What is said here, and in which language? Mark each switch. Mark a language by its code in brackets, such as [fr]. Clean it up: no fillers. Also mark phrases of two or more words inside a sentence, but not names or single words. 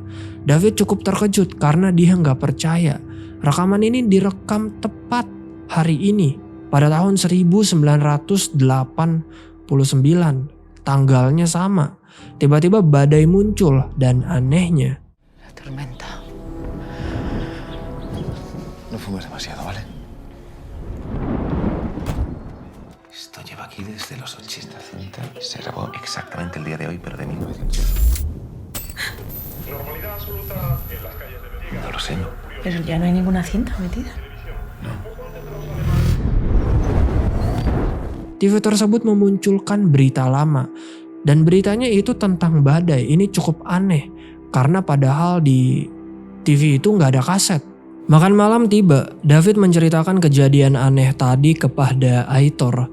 [id] David cukup terkejut karena dia nggak percaya. Rekaman ini direkam tepat hari ini pada tahun 1989. Tanggalnya sama. Tiba-tiba badai muncul dan anehnya. [es] La tormenta. No fumes demasiado, ¿vale? Esto lleva aquí desde los 80. Se grabó exactamente el día de hoy, pero de 1900. Normalidad absoluta en las calles de Belliga. No lo sé, ¿no? Pero ya no hay ninguna cinta metida. [id] TV tersebut memunculkan berita lama. Dan beritanya itu tentang badai. Ini cukup aneh. Karena padahal di TV itu nggak ada kaset. Makan malam tiba. David menceritakan kejadian aneh tadi kepada Aitor.